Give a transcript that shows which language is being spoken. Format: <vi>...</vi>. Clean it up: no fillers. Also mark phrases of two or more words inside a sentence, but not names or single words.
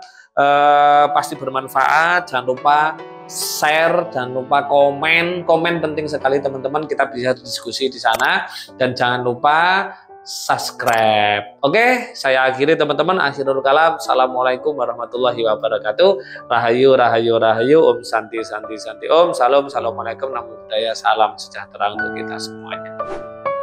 <id>Pasti bermanfaat. Jangan lupa share, jangan lupa komen penting sekali teman-teman, kita bisa diskusi di sana, dan jangan lupa subscribe. Oke, saya akhiri teman-teman.</id> <ar>آخر الكلام. السلام عليكم ورحمة الله وبركاته.</ar> <id>Rahayu, rahayu, rahayu. Om Santi, Santi, Santi. Om. Salam.</id> <ar>Assalamualaikum.</ar> <pi>Namo Buddhaya.</pi> <id>Salam sejahtera untuk kita semuanya.</id>